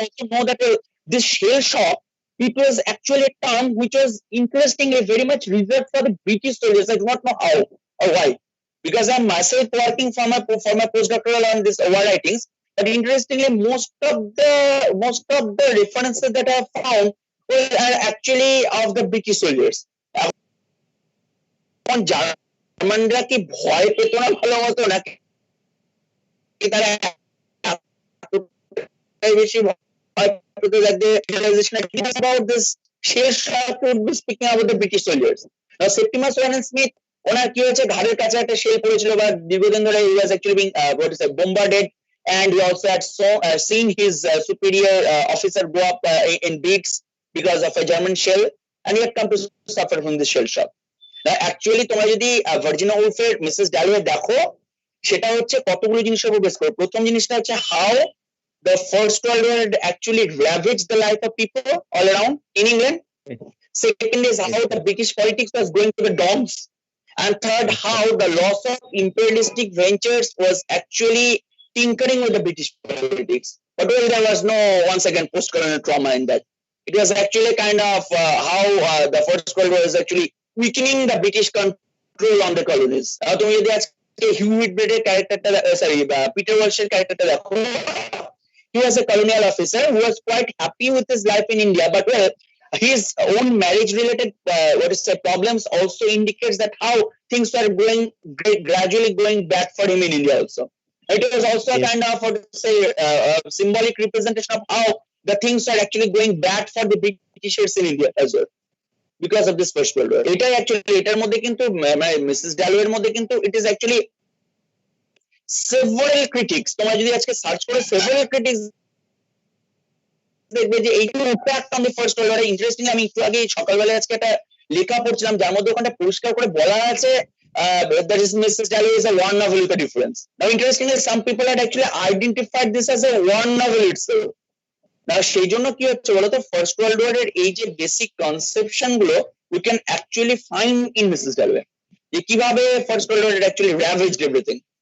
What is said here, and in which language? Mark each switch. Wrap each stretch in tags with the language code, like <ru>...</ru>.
<en>You know that this shell shock, it was actually a term which was interestingly very much reserved for the British soldiers. I do not know how or why, because I'm myself working for my postdoctoral on this war writings. But interestingly, most of the references that I have found are actually of the British soldiers.</en> <bn>জার্মানরা কি ভয় পেত না ভালো মতো, নাকি তারা বেশি ভয় পেত?</bn> <en>About this shell shock would be speaking about the British soldiers. Now, Septimus Warren Smith</en> <bn>ওনার কি হয়েছে ঘাড়ের কাছে একটা শেল পড়েছিল বা দীর্ঘদিন ধরে</bn> <en>he was actually being bombarded, and he also had seen his superior officer go up in beats because of a German shell, and he had come to suffer from the shell shock.</en> <bn>Actually তোমরা যদি Virginia উলফের Mrs ডালওয়ে দেখো, সেটা হচ্ছে কতগুলো জিনিসের উপর base করে। প্রথম জিনিসটা হচ্ছে</bn> <en>how the First World War had actually ravaged the life of people all around in England. Second is how the British politics was going to the dogs, and third how the loss of imperialistic ventures was actually tinkering with the British politics. But well, there was no, once again, post-colonial trauma in that. It was actually kind of how the First World War was actually weakening the British control on the colonies.</en> <bn>তুমি যদি আজকে Hewitt ব্রেডের ক্যারেক্টারটা Peter ওয়ালশের ক্যারেক্টারটা দেখো,</bn> <en>he was a colonial officer who was quite happy with his life in India, but well, his own marriage related problems also indicates that how things were going gradually going bad for him in India also. It was also a kind of symbolic representation of how the things are actually going bad for the Britishers in India as well because of this First World War.</en> <bn>এটাই actually এটার মধ্যে কিন্তু Mrs ডালওয়ের মধ্যে কিন্তু</bn> <en>it is actually several critics,</en> <bn>তোমরা যদি আজকে search করে</bn> <en>several critics</en> <bn>দেখবে যে এইগুলো impact on the first world war. Interesting, আমি একটু আগে সকালবেলা আজকে একটা লেখা পড়ছিলাম যার মধ্যে ওখানে পরিষ্কার করে বলা আছে</bn> <en>that is Mrs. Dalloway is a war novel with a difference. Now interestingly, some people had actually identified this as a war novel itself.</en> <bn>Now সেই জন্য কি হচ্ছে বলতো, ফার্স্ট ওয়ার্ল্ড ওয়ার এর এই যে বেসিক কনসেপশন গুলো</bn> <en>we can actually find in Mrs.</en> <bn>Dalloway, যে কিভাবে first world war</bn> <en>actually ravaged everything.</en>